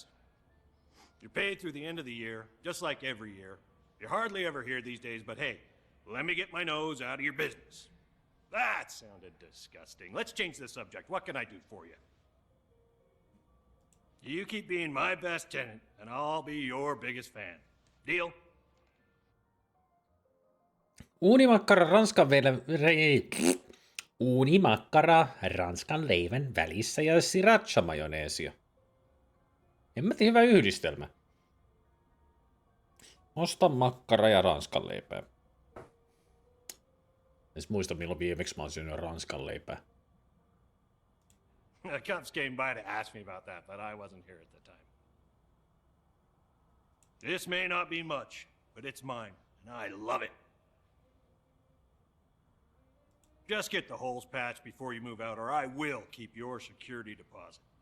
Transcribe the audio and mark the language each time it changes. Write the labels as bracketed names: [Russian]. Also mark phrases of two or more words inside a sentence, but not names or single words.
[English] You're paid through the end of the year, just like every year. You hardly ever hear these days, but hey, let me get my nose out of your business. That sounded disgusting. Let's change the subject. What can I do for you? You keep being my best tenant, and I'll be your biggest fan. Deal? [Finnish] Uunimakkara Uunimakkara ranskan leivän välissä ja sriracha-majoneesia. Hemmetin hyvä yhdistelmä. Osta makkara ja ranskan leipää. En muista milloin viimeksi mä oon syönyt ranskan leipää. [English] The cops came by to ask me about that, but I wasn't here at the time. This may not be much, but it's mine, and I love it. Just get the holes patched before you move out, or I will keep your security deposit.